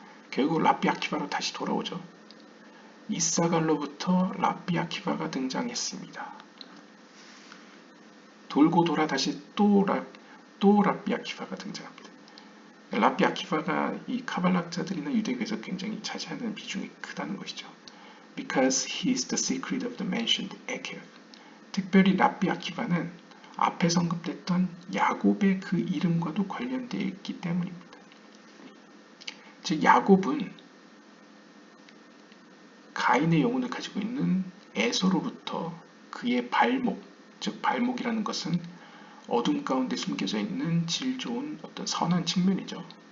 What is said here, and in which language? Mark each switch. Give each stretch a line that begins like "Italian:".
Korean: 결국 랍비 아키바로 다시 돌아오죠. 이사갈로부터 랍비 아키바가 등장했습니다. 돌고 돌아 다시 또 랍비 아키바가 등장합니다. 랍비 아키바가 이 카발락자들이나 유대교에서 굉장히 차지하는 비중이 크다는 것이죠.
English: Because he is the secret of the mentioned Ekev.
Korean: 특별히 랍비 아키바는 앞에 언급됐던 야곱의 그 이름과도 관련되어 있기 때문입니다. 즉 야곱은 가인의 영혼을 가지고 있는 에서로부터 그의 발목, 즉 발목이라는 것은 어둠 가운데 숨겨져 있는 질 좋은 어떤 선한 측면이죠.